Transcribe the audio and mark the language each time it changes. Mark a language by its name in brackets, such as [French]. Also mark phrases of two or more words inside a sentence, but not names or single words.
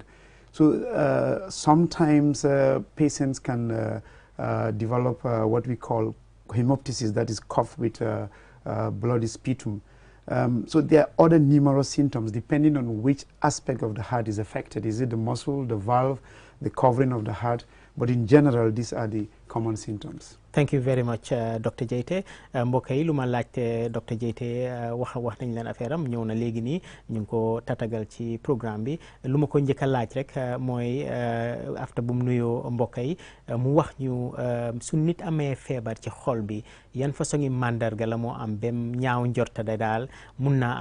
[English] So sometimes patients can develop what we call hemoptysis, that is cough with bloody sputum. So there are other numerous symptoms depending on which aspect of the heart is affected. Is it the muscle, the valve, the covering of the heart? But in general, these are the common symptoms. Thank you very much, Dr. [Wolof] Jaite. mbokk yi lu ma laajte Dr. Jaite wax nañ leen affaire am ñëw na léegi nii ñu ngi ko tatagal ci programme bi lu ma ko njëkk a laaj rek mooy after bu mu nuyoo mbokk yi mu wax ñu su nit amee feebar ci xol bi yan façon yi mandarga la moo am bem ñaaw njorta da daal mun naa